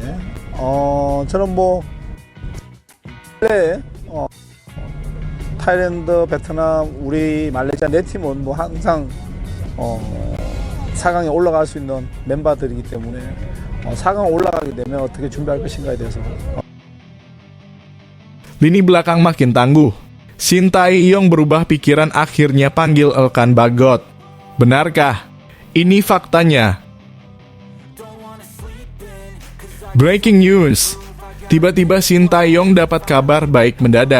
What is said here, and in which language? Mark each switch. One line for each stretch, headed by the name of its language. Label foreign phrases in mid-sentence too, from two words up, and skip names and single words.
Korean: 저는 뭐 원래 타일랜드, 베트남, 우리 말레이시아 네 팀은 뭐 항상 4강에 올라갈 수 있는 멤버들이기 때문에 4강 올라가게 되면 어떻게 준비할 것인가에 대해서.
Indonesian: Lini belakang makin tangguh. Shin Tae-yong berubah pikiran akhirnya panggil Elkan Bagot. Benarkah? Ini faktanya.
English: Breaking news.
Indonesian: Tiba-tiba Shin Tae-yong dapat kabar baik mendadak.